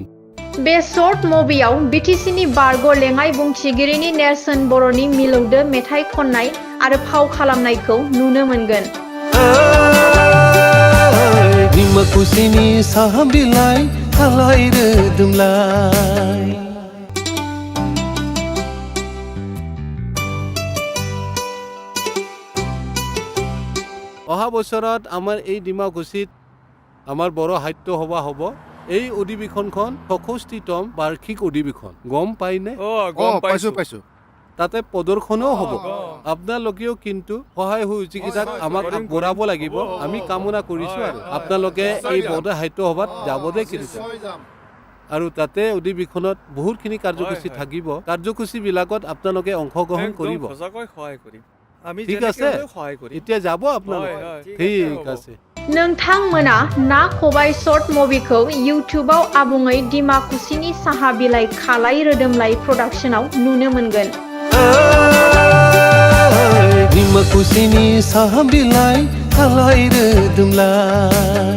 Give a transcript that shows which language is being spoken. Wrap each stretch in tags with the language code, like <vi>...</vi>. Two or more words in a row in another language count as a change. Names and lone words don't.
<brx>बे शर्ट मुभियाव बिटिसिनि बारग' लेङाइ बुंथिगिरिनि नेरसोन बर'नि मिलौदो मेथाइ खननाय आरो फाव खालामनायखौ नुनो मोनगोन। दिमाकुसिनि साहा बिलाइ खालाय रोदोमलाय।</brx> <as>অহা বছৰত আমাৰ এই ডিমাকুছিত আমাৰ বড় সাহিত্য সভা হ'ব। এই অধিৱেশনখন ৬৬তম বাৰ্ষিক অধিৱেশন। গম পাইনে? গম পাইছো। তাতে প্ৰদৰ্শনো হ'ব। আপোনালোকেও কিন্তু সহায় সহযোগিতাত আমাক আগবঢ়াব লাগিব। আমি কামনা কৰিছো আৰু আপোনালোকে এই বড় সাহিত্য সভাত যাব দে কিন্তু। আৰু তাতে অধিৱেশনত বহুতখিনি কাৰ্যসূচী থাকিব। কাৰ্যসূচীবিলাকত আপোনালোকে অংশগ্ৰহণ কৰিব। ঠিক আছে, এতিয়া যাব আপোনালোকে। ঠিক আছে।</as> <brx>नोंथांमोना ना खबाइ शर्ट मुभिखौ इउट्युबाव आबुङै दिमाकुसिनि साहा बिलाइ खालाय रोदोमलाय प्रडाक्शनाव नुनो मोनगोन। दिमाकुसिनि साहा बिलाइ खालाय रोदोमलाय।</brx>